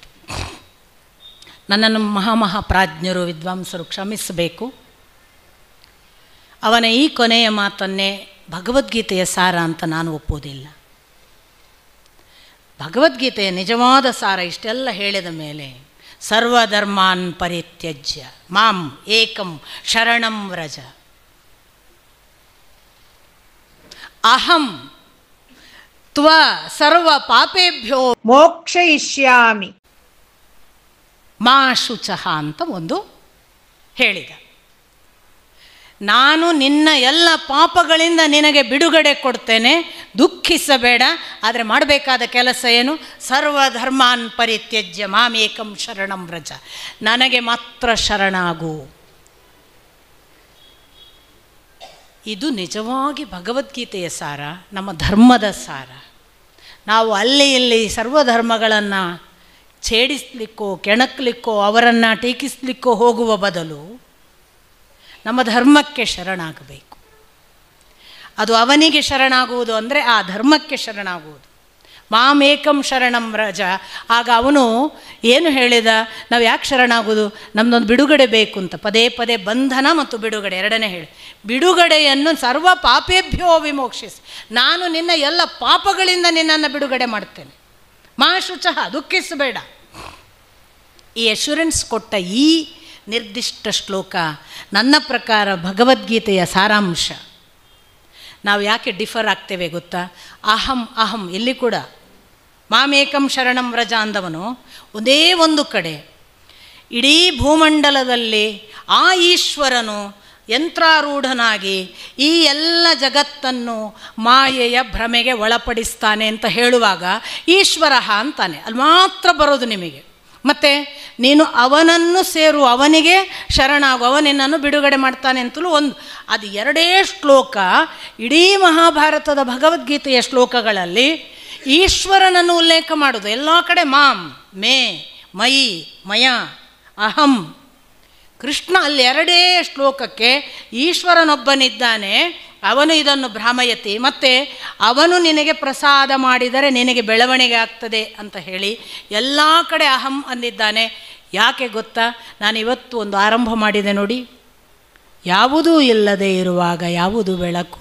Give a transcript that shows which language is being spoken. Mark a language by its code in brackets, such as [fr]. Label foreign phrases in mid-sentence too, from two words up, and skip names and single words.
[kn] ನನ್ನನ್ನು ಮಹಾಪ್ರಾಜ್ಞರು, ವಿದ್ವಾಂಸರು ಕ್ಷಮಿಸಬೇಕು. ಅವನ ಈ ಕೊನೆಯ ಮಾತನ್ನೇ ಭಗವದ್ಗೀತೆಯ ಸಾರ ಅಂತ ನಾನು ಒಪ್ಪೋದಿಲ್ಲ. ಭಗವದ್ಗೀತೆಯ ನಿಜವಾದ ಸಾರ ಇಷ್ಟೆಲ್ಲ ಹೇಳಿದ ಮೇಲೆ, [sa] ಸರ್ವಧರ್ಮಾನ್ ಪರಿತ್ಯಜ್ಯ ಮಾಂ ಏಕಂ ಶರಣಂ ವ್ರಜ, ಅಹಂ ತ್ವ ಸರ್ವ ಪಾಪೇಭ್ಯೋ ಮೋಕ್ಷಯಿಷ್ಯಾಮಿ ಮಾ ಶುಚಃ [kn] ಅಂತ ಒಂದು ಹೇಳಿದ. ನಾನು ನಿನ್ನ ಎಲ್ಲ ಪಾಪಗಳಿಂದ ನಿನಗೆ ಬಿಡುಗಡೆ ಕೊಡ್ತೇನೆ, ದುಃಖಿಸಬೇಡ. ಆದರೆ ಮಾಡಬೇಕಾದ ಕೆಲಸ ಏನು? [sa] ಸರ್ವಧರ್ಮಾನ್ ಪರಿತ್ಯಜ್ಯ ಮಾಮೇಕಂ ಶರಣಂ ವ್ರಜ, [kn] ನನಗೆ ಮಾತ್ರ ಶರಣಾಗು. ಇದು ನಿಜವಾಗಿ ಭಗವದ್ಗೀತೆಯ ಸಾರ, ನಮ್ಮ ಧರ್ಮದ ಸಾರ. ನಾವು ಅಲ್ಲಿ ಇಲ್ಲಿ ಸರ್ವಧರ್ಮಗಳನ್ನು ಛೇಡಿಸಲಿಕ್ಕೋ ಕೆಣಕಲಿಕ್ಕೋ ಅವರನ್ನು ಟೀಕಿಸಲಿಕ್ಕೋ ಹೋಗುವ ಬದಲು ನಮ್ಮ ಧರ್ಮಕ್ಕೆ ಶರಣಾಗಬೇಕು. ಅದು ಅವನಿಗೆ ಶರಣಾಗುವುದು ಅಂದರೆ ಆ ಧರ್ಮಕ್ಕೆ ಶರಣಾಗುವುದು. [sa] ಮಾಮೇಕಂ ಶರಣಂ ವ್ರಜ. [kn] ಆಗ ಅವನು ಏನು ಹೇಳಿದ? ನಾವು ಯಾಕೆ ಶರಣಾಗುವುದು? ನಮ್ಮದೊಂದು ಬಿಡುಗಡೆ ಬೇಕು ಅಂತ. ಪದೇ ಪದೇ ಬಂಧನ ಮತ್ತು ಬಿಡುಗಡೆ ಎರಡನೇ ಹೇಳಿ. ಬಿಡುಗಡೆಯನ್ನು [sa] ಸರ್ವ ಪಾಪೇಭ್ಯೋ ವಿಮೋಕ್ಷಿಸಿ, [kn] ನಾನು ನಿನ್ನ ಎಲ್ಲ ಪಾಪಗಳಿಂದ ನಿನ್ನನ್ನು ಬಿಡುಗಡೆ ಮಾಡ್ತೇನೆ. [sa] ಮಾ ಶುಚಃ, ದುಃಖಿಸಬೇಡ. [kn] ಈ ಅಶ್ಯೂರೆನ್ಸ್ ಕೊಟ್ಟ ಈ ನಿರ್ದಿಷ್ಟ ಶ್ಲೋಕ ನನ್ನ ಪ್ರಕಾರ ಭಗವದ್ಗೀತೆಯ ಸಾರಾಂಶ. ನಾವು ಯಾಕೆ ಡಿಫರ್ ಆಗ್ತೇವೆ ಗೊತ್ತಾ? [sa] ಅಹಂ ಅಹಂ [kn] ಇಲ್ಲಿ ಕೂಡ [sa] ಮಾಮೇಕಂ ಶರಣಂ ವ್ರಜ [kn] ಅಂದವನು ಒಂದೇ ಒಂದು ಕಡೆ ಇಡೀ ಭೂಮಂಡಲದಲ್ಲಿ ಆ ಈಶ್ವರನು ಯಂತ್ರಾರೂಢನಾಗಿ ಈ ಎಲ್ಲ ಜಗತ್ತನ್ನು ಮಾಯೆಯ ಭ್ರಮೆಗೆ ಒಳಪಡಿಸ್ತಾನೆ ಅಂತ ಹೇಳುವಾಗ ಈಶ್ವರ ಅಂತಾನೆ, ಅಲ್ಲಿ ಮಾತ್ರ ಬರೋದು ನಿಮಗೆ. ಮತ್ತು ನೀನು ಅವನನ್ನು ಸೇರು, ಅವನಿಗೆ ಶರಣಾಗು, ಅವನಿನ್ನನ್ನು ಬಿಡುಗಡೆ ಮಾಡ್ತಾನೆ ಅಂತಲೂ ಒಂದು. ಅದು ಎರಡೇ ಶ್ಲೋಕ ಇಡೀ ಮಹಾಭಾರತದ ಭಗವದ್ಗೀತೆಯ ಶ್ಲೋಕಗಳಲ್ಲಿ ಈಶ್ವರನನ್ನು ಉಲ್ಲೇಖ ಮಾಡೋದು. ಎಲ್ಲ ಕಡೆ [sa] ಮಾಂ, ಮೇ, ಮಯಿ, ಮಯ, ಅಹಂ. [kn] ಕೃಷ್ಣ ಅಲ್ಲಿ ಎರಡೇ ಶ್ಲೋಕಕ್ಕೆ ಈಶ್ವರನೊಬ್ಬನಿದ್ದಾನೆ, ಅವನು ಇದನ್ನು ಭ್ರಾಮಯತಿ, ಮತ್ತು ಅವನು ನಿನಗೆ ಪ್ರಸಾದ ಮಾಡಿದರೆ ನಿನಗೆ ಬೆಳವಣಿಗೆ ಆಗ್ತದೆ ಅಂತ ಹೇಳಿ ಎಲ್ಲ ಕಡೆ ಅಹಂ ಅಂದಿದ್ದಾನೆ. ಯಾಕೆ ಗೊತ್ತಾ? ನಾನಿವತ್ತು ಒಂದು ಆರಂಭ ಮಾಡಿದೆ ನೋಡಿ, ಯಾವುದೂ ಇಲ್ಲದೆ ಇರುವಾಗ ಯಾವುದು ಬೆಳಕು?